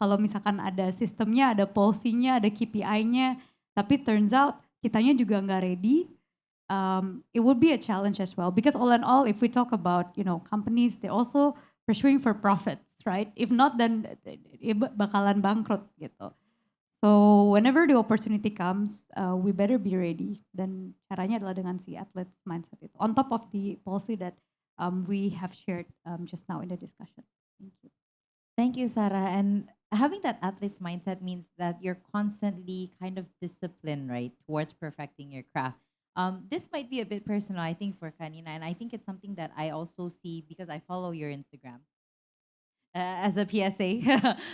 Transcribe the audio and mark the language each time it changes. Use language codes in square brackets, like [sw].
[id] Kalau misalkan ada sistemnya, ada policy-nya, ada KPI-nya, tapi [en] turns out [id] kitanya juga nggak ready, [en] it would be a challenge as well. Because all in all, if we talk about companies, they're also pursuing for profits, right? If not, then [id] bakalan bangkrut gitu. [en] So whenever the opportunity comes, we better be ready. [id] Dan caranya adalah dengan si athletes mindset itu. [en] On top of the policy that we have shared just now in the discussion. Thank you. Thank you, Sarah. And having that athlete's mindset means that you're constantly kind of disciplined, right, towards perfecting your craft. This might be a bit personal, I think, for Kanina, and I think it's something that I also see because I follow your Instagram as a PSA.